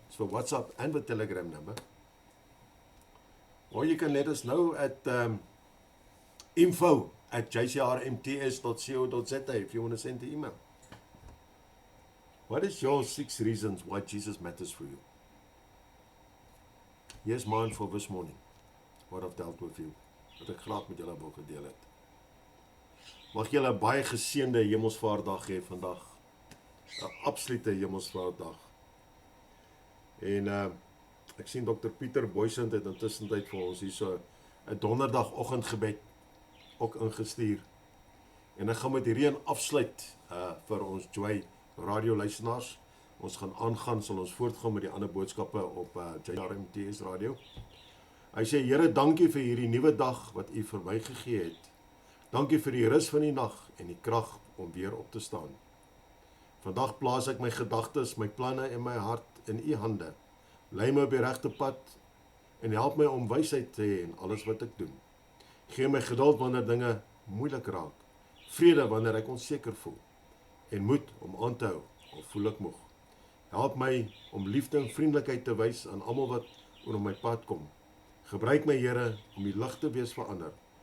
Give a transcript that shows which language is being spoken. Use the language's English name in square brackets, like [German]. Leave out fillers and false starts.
[English] It's for WhatsApp and the Telegram number. Or you can let us know at info@jcrmts.co.za if you want to send the email. What is your 6 reasons why Jesus matters for you? Here's mine for this morning. What I've dealt with you. [Afrikaans] Wat ek graag met julle wil gedeel het. Mag julle 'n baie geseënde Hemelsvaartdag hê vandag. 'n Absolute Hemelsvaartdag. En ek sien Dr. Pieter Boysen het intussen tyd vir ons hier so 'n donderdagoggendgebed ook ingestuur. En ek gaan met hierdie afsluit vir ons Joy radio luisteraars. Ons gaan aangaan, sal ons voortgaan met die ander boodskappe op JRMTS radio. Hy sê, Here, dankie vir hierdie nuwe dag wat U vir my gegee het. Dankie vir die rus van die nag en die krag om weer op te staan. Vandag plaas ek my gedagtes, my planne en my hart in U hande. Lei my op die regte pad en help my om wysheid te hê in alles wat ek doen. Gee my geduld wanneer dinge moeilik raak. Vrede wanneer ek onseker voel. En moed om aan te hou of voel ek moeg. Help my om liefde en vriendelikheid te wys aan almal wat oor my pad kom. Gebruik my Here om die lig te wees vir ander.